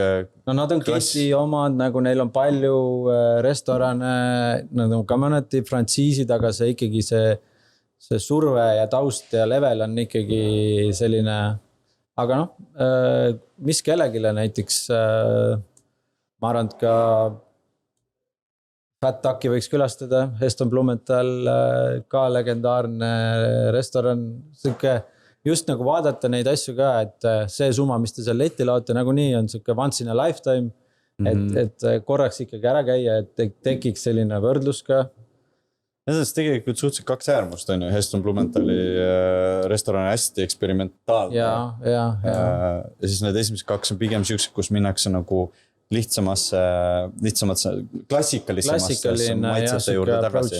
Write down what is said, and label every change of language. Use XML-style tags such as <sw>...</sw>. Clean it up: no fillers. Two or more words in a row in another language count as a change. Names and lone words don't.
<et>No nad on keti omad, nagu neil on palju restorane, nad on ka mõneti frantsiisid, aga see ikkagi see surve ja taust ja level on ikkagi selline, aga mis kellegile näiteks, ma arvan, et ka Fat Ducki võiks külastada, Heston Blumenthal, ka legendaarne restoran, just nagu vaadata neid asju ka, et see summa, mis te seal leti laote, nagu nii on siuke</et> <en>once in a lifetime,</en> <et>et korraks ikkagi ära käia, et tekiks selline võrdlus ka. Need on tegelikult suhteliselt 2 äärmust, on ju, Heston Blumenthali restoran hästi eksperimentaalne. Ja siis need esimesed 2 on pigem siuksed, kus minnakse nagu lihtsamasse klassikalisemasse maitsete juurde tagasi.</et>